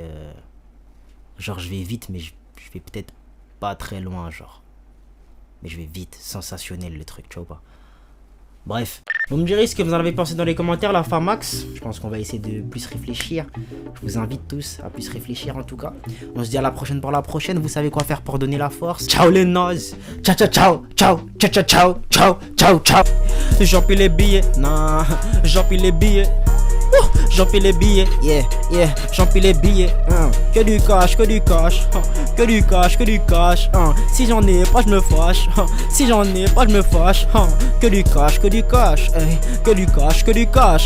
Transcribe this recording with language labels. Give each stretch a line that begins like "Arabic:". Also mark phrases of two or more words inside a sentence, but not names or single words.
French: Genre, je vais vite, mais je vais peut-être pas très loin, genre. Mais je vais vite, sensationnel le truc, tu vois pas. Bref. Vous me direz ce que vous en avez pensé dans les commentaires, la Famax. Je pense qu'on va essayer de plus réfléchir. Je vous invite tous à plus réfléchir en tout cas. On se dit à la prochaine pour la prochaine. Vous savez quoi faire pour donner la force. Ciao les nozes.
Italian: Ciao, ciao, ciao, ciao, ciao, ciao, ciao, ciao, ciao, ciao.
French: J'empile les billets, non, j'empile les billets. J'empile les billets, yeah, j'empile les billets. Que du cash, que du cash, que du cash, que du cash. Si j'en ai pas, je me fâche. Si j'en ai pas, je me fâche. Que du cash, que du cash, que du cash, que du cash.